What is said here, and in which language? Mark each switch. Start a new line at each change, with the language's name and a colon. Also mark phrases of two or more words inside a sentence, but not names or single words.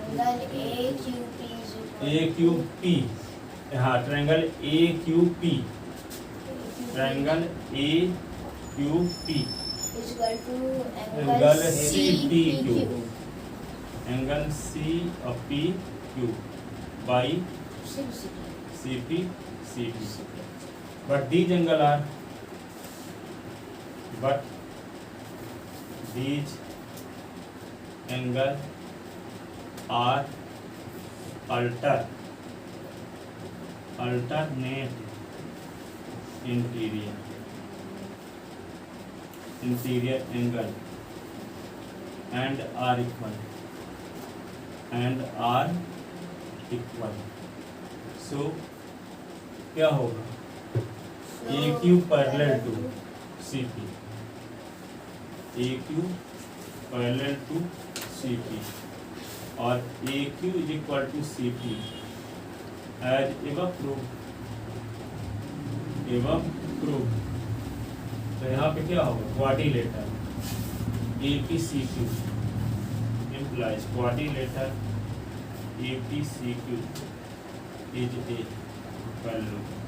English: AQP, हाँ triangle AQP, triangle AQP angle CPQ, angle CPQ by CP. But these angle are, but these angle are alternate interior angle and are equal.
Hindi: So क्या होगा?
English: AQ parallel to CP, AQ parallel to CP और AQ is equal to CP as we prove.
Hindi: तो यहाँ पे क्या होगा?
English: क्वाड्रिलेटरल APCQ implies quadrilateral APCQ is a parallelogram.